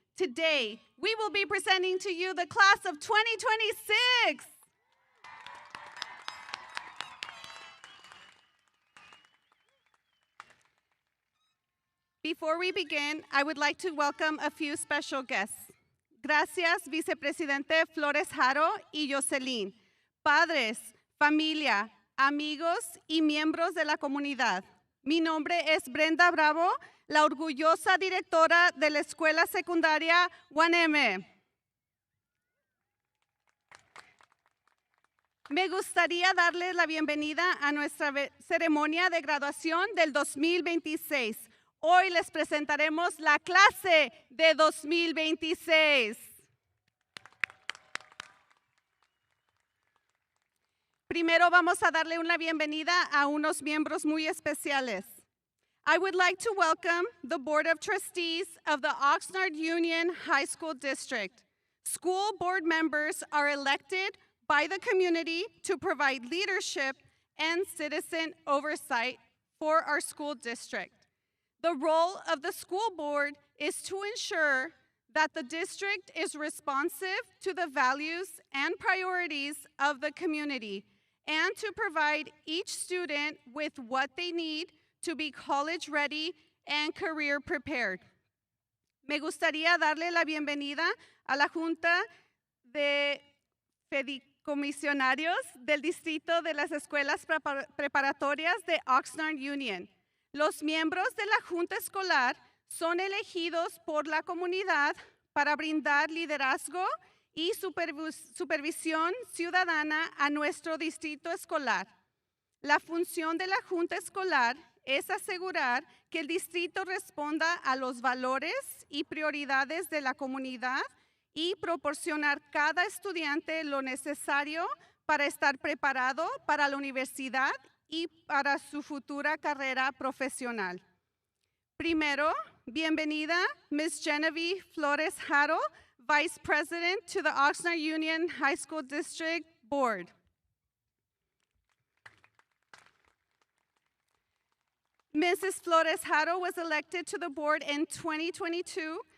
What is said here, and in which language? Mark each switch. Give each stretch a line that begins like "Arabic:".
English: Today, we will be presenting to you the class of 2026. Before we begin, I would like to welcome a few special guests.
Spanish: Gracias, Vicepresidente Flores Jaro y Jocelyn, padres, familia, amigos y miembros de la comunidad. Mi nombre es Brenda Bravo, la orgullosa directora de la Escuela Secundaria Hueneme. Me gustaría darles la bienvenida a nuestra ceremonia de graduación del 2026. Hoy les presentaremos la clase de 2026. Primero vamos a darle una bienvenida a unos miembros muy especiales.
English: I would like to welcome the Board of Trustees of the Oxnard Union High School District. School board members are elected by the community to provide leadership and citizen oversight for our school district. The role of the school board is to ensure that the district is responsive to the values and priorities of the community and to provide each student with what they need to be college ready and career prepared.
Spanish: Me gustaría darle la bienvenida a la Junta de Fideicomisionarios del Distrito de las Escuelas Preparatorias de Oxnard Union. Los miembros de la Junta Escolar son elegidos por la comunidad para brindar liderazgo y supervisión ciudadana a nuestro distrito escolar. La función de la Junta Escolar es asegurar que el distrito responda a los valores y prioridades de la comunidad y proporcionar a cada estudiante lo necesario para estar preparado para la universidad y para su futura carrera profesional. Primero, bienvenida Ms.
English: Genevieve Flores Jaro, Vice President to the Oxnard Union High School District Board. Mrs. Flores Jaro was elected to the board in 2022.